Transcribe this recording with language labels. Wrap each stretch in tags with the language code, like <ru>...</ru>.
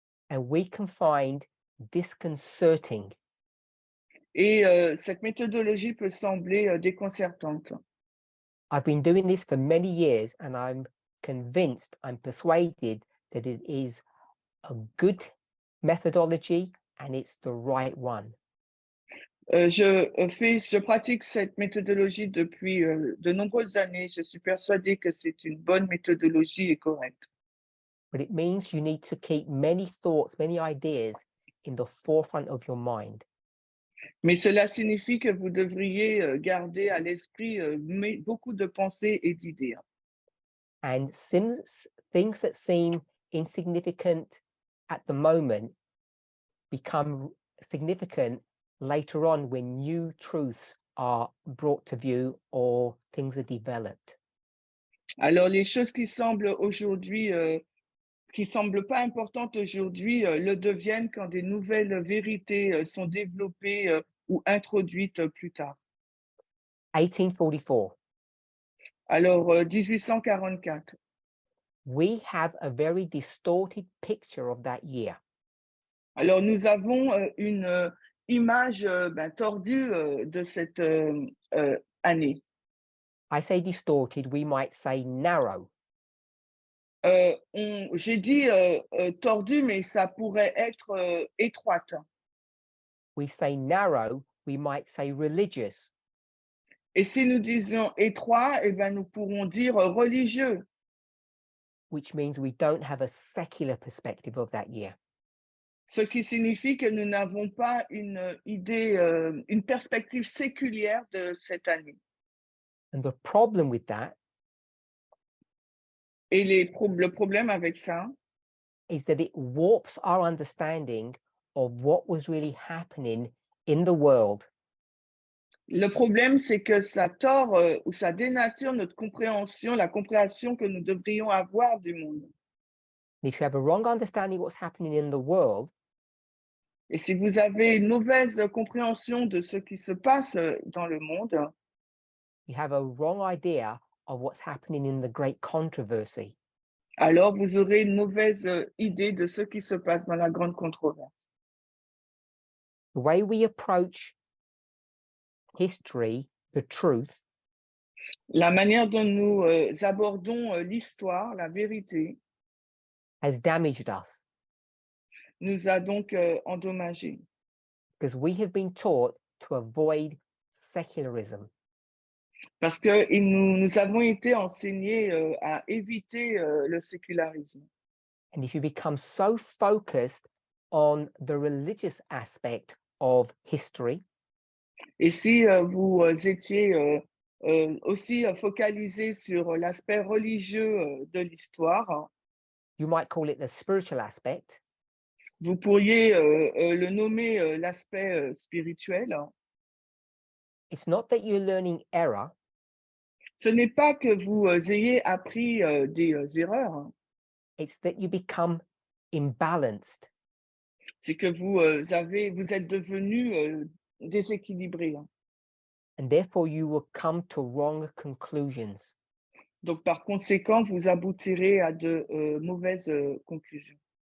<en>And we can find disconcerting.</en> <fr>Et cette méthodologie peut sembler déconcertante.</fr> <en>I've been doing this for many years and I'm convinced, I'm persuaded that it is a good methodology and it's the right one.</en> <fr>Je pratique cette méthodologie depuis de nombreuses années. Je suis persuadée que c'est une bonne méthodologie et correcte.</fr> <en>But it means you need to keep many thoughts, many ideas in the forefront of your mind.</en> <fr>Mais cela signifie que vous devriez garder à l'esprit beaucoup de pensées et d'idées.</fr> <en>And things that seem insignificant at the moment become significant later on when new truths are brought to view or things are developed.</en> <fr>Alors les choses qui semblent aujourd'hui, qui semblent pas importantes aujourd'hui, le deviennent quand des nouvelles vérités, sont développées, ou introduites, plus tard.</fr> <en>1844.</en> <fr>Alors, 1844.</fr> <en>We have a very distorted picture of that year.</en> <fr>Alors nous avons, une, image, tordue, de cette, année.</fr> <en>I say distorted, we might say narrow.</en> <fr>J'ai dit, tordue, mais ça pourrait être, étroite.</fr> <en>We say narrow, we might say religious.</en> <fr>Et si nous disions étroit, eh ben, nous pourrons dire, religieux.</fr> <en>Which means we don't have a secular perspective of that year.</en> <fr>Ce qui signifie que nous n'avons pas une idée, une perspective séculière de cette année.</fr> <en>And the problem with that</en> <fr>Et le problème avec ça,</fr> <en>is that it warps our understanding of what was really happening in the world.</en> <fr>le problème, c'est que ça tord, ou ça dénature notre compréhension, la compréhension que nous devrions avoir du monde.</fr> <en>And if you have a wrong understanding of what's happening in the world,</en> <fr>Et si vous avez une mauvaise compréhension de ce qui se passe, dans le monde,</fr> <en>you have a wrong idea of what's happening in the great controversy.</en> <fr>alors vous aurez une mauvaise, idée de ce qui se passe dans la grande controverse.</fr> <en>The way we approach history, the truth,</en> <fr>La manière dont nous, abordons, l'histoire, la vérité,</fr> <en>has damaged us</en> <fr>nous a donc, endommagés.</fr> <en>because we have been taught to avoid secularism.</en> <fr>Parce que nous avons été enseignés, à éviter, le sécularisme.</fr> <en>And if you become so focused on the religious aspect of history,</en> <fr>Et si, vous, étiez, aussi, focalisés sur l'aspect religieux, de l'histoire,</fr> <en>you might call it the spiritual aspect,</en> <fr>vous pourriez, le nommer, l'aspect, spirituel.</fr> <en>it's not that you're learning error,</en> <fr>Ce n'est pas que vous, ayez appris, des, erreurs,</fr> <en>it's that you become imbalanced.</en> <fr>c'est que vous, vous êtes devenus, déséquilibrés.</fr> <en>And therefore you will come to wrong conclusions.</en> <fr>Donc par conséquent, vous aboutirez à de, mauvaises, conclusions.</fr>